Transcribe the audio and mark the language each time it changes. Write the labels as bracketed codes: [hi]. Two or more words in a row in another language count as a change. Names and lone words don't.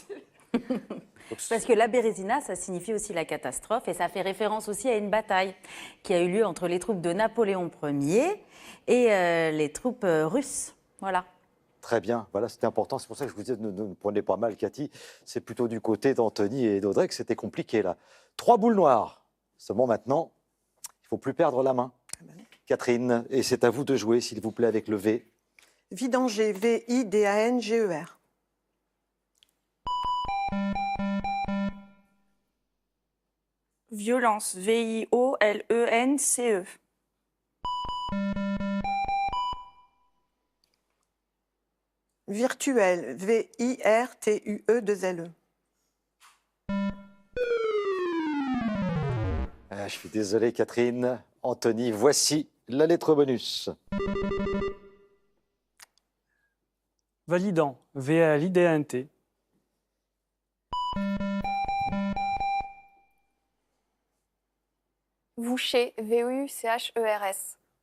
[fr] Parce que la Bérésina, ça signifie aussi la catastrophe et ça fait référence aussi à une bataille qui a eu lieu entre les troupes de Napoléon Ier et les troupes russes. Voilà. Très bien, voilà, c'était important. C'est pour ça que je vous disais, ne prenez pas mal, Cathy. C'est plutôt du côté d'Anthony et d'Audrey que c'était compliqué, là. 3 boules noires. Seulement maintenant, il ne faut plus perdre la main. Catherine, et c'est à vous de jouer, s'il vous plaît, avec le V. Vidanger, V-I-D-A-N-G-E-R. Violence, V-I-O-L-E-N-C-E. Virtuel, V-I-R-T-U-E-2-L-E. Ah, je suis désolé, Catherine. Anthony, voici la lettre bonus. Validant, VALIDANT. Voucher, VOUCHERS.